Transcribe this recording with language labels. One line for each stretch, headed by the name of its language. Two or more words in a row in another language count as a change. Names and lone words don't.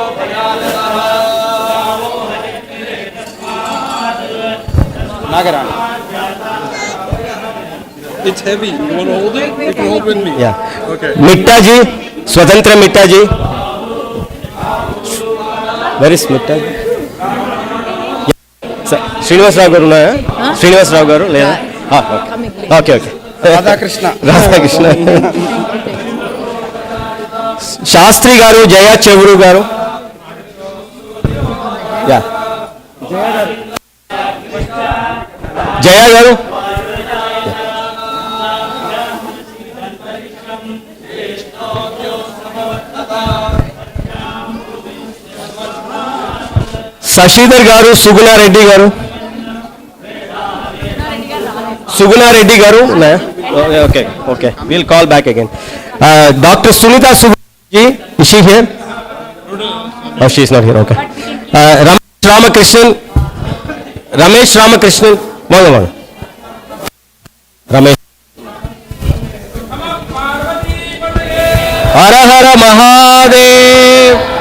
English: Nagarana. It's heavy. You want to hold it? You can hold with me. Yeah. Okay. Mitta ji, Swatantra Mitta ji. Where is Mitta ji?
Telugu: శ్రీనివాస్ రావు గారు ఉన్నాయా? శ్రీనివాస్ రావు గారు లేదా?
English: Okay. Radhakrishna. Radhakrishna. Shastri garu, Jaya Chevuru garu. Yeah. Jaya garu. Sashidhar garu, Suguna Reddy garu. Suguna Reddy garu. Okay. We'll call back again. Dr. Sunita Subji, is she here? Oh, she's not here. Okay. Ramesh Ramakrishnan. One. Ramesh.
Hindi: हर हर महादेव.